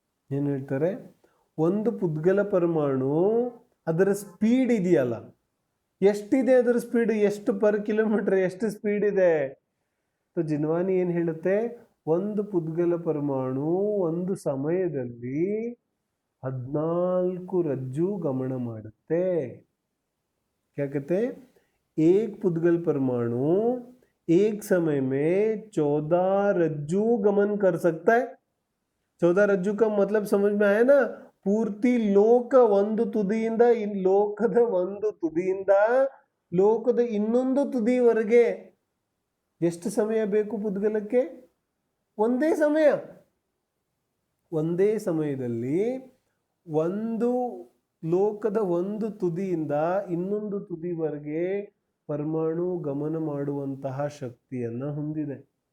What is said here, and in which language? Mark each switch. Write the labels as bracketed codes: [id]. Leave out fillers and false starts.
[kn] ಏನ್ ಹೇಳ್ತಾರೆ? ಒಂದು ಪುದ್ಗಲ ಪರಮಾಣು ಅದರ ಸ್ಪೀಡ್ ಇದೆಯಲ್ಲ, ಎಷ್ಟಿದೆ ಅದರ ಸ್ಪೀಡ್? ಎಷ್ಟು ಪರ್ ಕಿಲೋಮೀಟರ್ ಎಷ್ಟು ಸ್ಪೀಡ್ ಇದೆ? ಜಿನ್ವಾನಿ ಏನ್ ಹೇಳುತ್ತೆ? ಒಂದು ಪುದ್ಗಲ ಪರಮಾಣು ಒಂದು ಸಮಯದಲ್ಲಿ 14 ರಜ್ಜು ಗಮನ ಮಾಡುತ್ತೆ. [hi] क्या एक पुद्गल परमाणु एक समय में 14 रज्जू गमन कर सकता है. 14 रज्जू का मतलब समझ में आया ना? [kn] ಪೂರ್ತಿ ಲೋಕ ಒಂದು ತುದಿಯಿಂದ ಲೋಕದ ಒಂದು ತುದಿಯಿಂದ ಲೋಕದ ಇನ್ನೊಂದು ತುದಿವರೆಗೆ ಎಷ್ಟು ಸಮಯ ಬೇಕು ಪುದ್ಗಲಕ್ಕೆ? ಒಂದೇ ಸಮಯ. ಒಂದೇ ಸಮಯದಲ್ಲಿ ಒಂದು ಲೋಕದ ಒಂದು ತುದಿಯಿಂದ ಇನ್ನೊಂದು ತುದಿವರೆಗೆ ಪರಮಾಣು ಗಮನ ಮಾಡುವಂತಹ ಶಕ್ತಿಯನ್ನ ಹೊಂದಿದೆ.